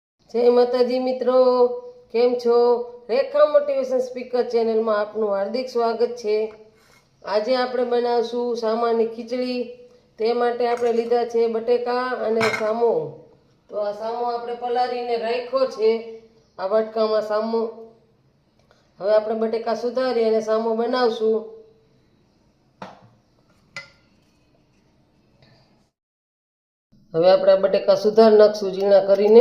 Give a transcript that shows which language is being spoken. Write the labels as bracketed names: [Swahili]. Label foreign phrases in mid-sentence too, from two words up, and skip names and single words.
[Gujarati] જય માતાજી મિત્રો, કેમ છો? રેખા મોટિવેશન સ્પીકર ચેનલ મેં આપનુ હાર્દિક સ્વાગત હૈ। આજ આપણે બનાવશું સામાની ખીચડી। તે માટે આપણે લીધા છે બટેકા અને સામો। તો આ સામો આપણે પલાળીને રાખ્યો છે આ વાટકામાં સામો। હવે આપણે બટેકા સુધારી અને સામો બનાવશું। હવે આપણે બટેકા સુધાર નાખશું ઝીણા કરીને।